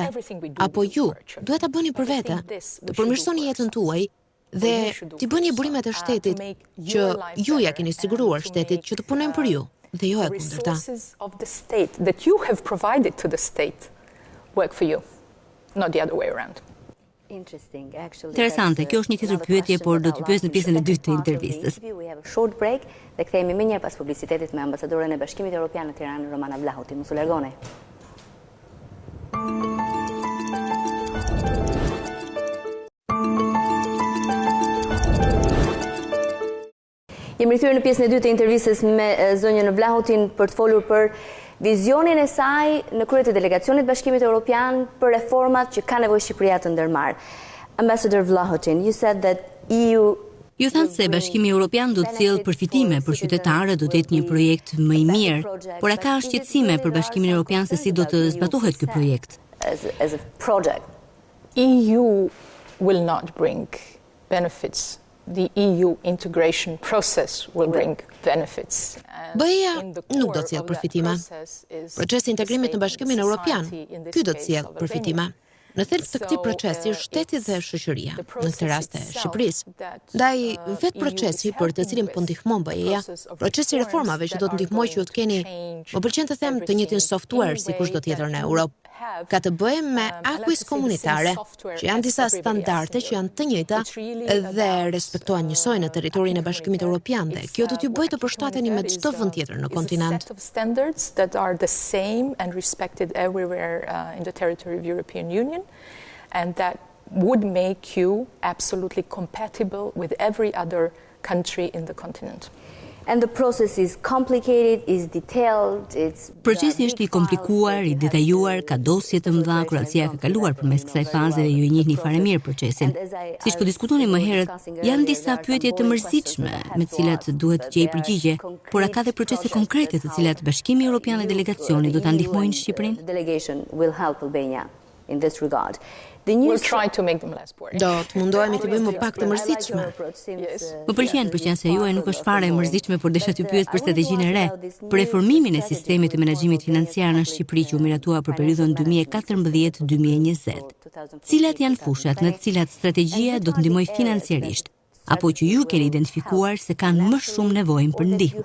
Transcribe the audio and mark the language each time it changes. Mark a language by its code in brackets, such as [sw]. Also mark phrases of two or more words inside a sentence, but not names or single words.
[sq] Apo ju duhet ta bëni për vete. Të përmirësoni jetën tuaj dhe t'i bëni burimet e shtetit që ju ja keni siguruar shtetit që të punojnë për ju dhe jo e kundërta. [en] Resources of the state that you have provided to the state work for you, not the other way around. [sq] Interesante, kjo është një tjetër pyetje, por do t'i pyes në pjesën e dytë të intervistës. [en] We have a short break [sq] dhe kthehemi më njëherë pas publicitetit me ambasadoren e Bashkimit Evropian në Tiranë, Romana Vlahutin. Mos u largoni. Jemi rikthyer në pjesën e dytë të intervistës me zonjën Vlahutin për të folur për vizionin e saj në krye të Delegacionit Bashkimit Evropian për reformat që ka nevojë Shqipëria të ndërmarrë. [en] Ambassador Vlahutin, you said that EU... [sq] Ju thanë se Bashkimi Evropian do të sjellë përfitime për qytetarët, do të jetë një projekt më i mirë, por a ka shqetësime për Bashkimin Evropian se si do të zbatohet ky projekt? [en] As a project. EU will not bring benefits. The EU integration process will bring benefits. [sq] BE-ja nuk do të sjellë përfitime. Procesi i integrimit në Bashkimin Evropian, ky do të sjellë përfitime. Në thelb të këtij procesi është shteti dhe shoqëria, në këtë rast e Shqipërisë. Ndaj vetë procesi për të cilin po ndihmon BE-ja, procesi i reformave që do të ndihmojë që të keni, më pëlqen të them, të njëjtin software sikur do të jetë në Europë. Ka të bëjë me akuis komunitare, që janë disa standarde që janë të njëjta dhe respektohen njësoj në territorin e Bashkimit Evropian dhe kjo do t'ju bëjë të përshtateni me çdo vend tjetër në kontinent. [en] Set of standards that are the same and respected everywhere in the territory of European Union, and that would make you absolutely compatible with every other country in the continent. And the process is complicated, is detailed, it's [sq] Procesi është i komplikuar, i detajuar, ka dosje të mëdha, Kroacia ka kaluar përmes kësaj faze dhe ju i njihni fare mirë procesin. Siç po diskutonim më herët, janë disa pyetje të mërzitshme me të cilat duhet gjej përgjigje, por ka dhe procese konkrete të cilat Bashkimi Evropian dhe Delegacioni do ta ndihmojnë Shqipërinë. [en] The delegation will help Albania in this regard. The news [sq] Do të mundohemi të bëjmë më pak të mërzitshme. Më pëlqen se juaj nuk është fare e mërzitshme, por desha t'ju pyet për strategjinë e re, për reformimin e sistemit të menaxhimit financiar në Shqipëri që u miratua për periudhën 2014-2020. Cilat janë fushat në të cilat strategjia do të ndihmojë financiarisht, apo që ju keni identifikuar se kanë më shumë nevojë për ndihmë?